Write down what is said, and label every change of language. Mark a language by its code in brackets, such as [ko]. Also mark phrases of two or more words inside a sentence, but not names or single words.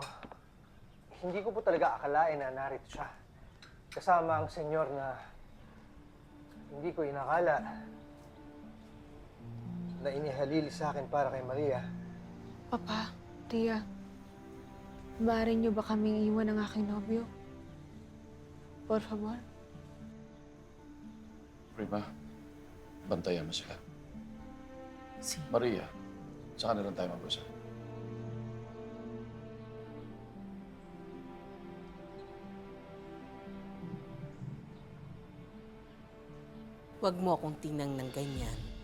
[tl] Hindi ko po talaga akalain na narito siya. Kasama ang senyor na hindi ko inakala na inihalili sa akin para kay Maria. Papa, Tia, maaari niyo ba kaming iwan ng aking nobyo? [es] Por favor. [tl] Prima, bantayan mo sila. Maria, saan na lang tayo mag-usap? Huwag mo akong tingnan ng ganyan.